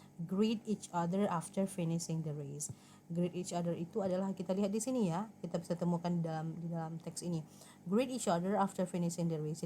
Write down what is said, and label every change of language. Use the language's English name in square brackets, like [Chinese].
[English] Greet each other after finishing the race. Greet each other [Indonesian] itu adalah kita lihat di sini ya, kita bisa temukan di dalam teks ini. [English] Greet each other after finishing the race.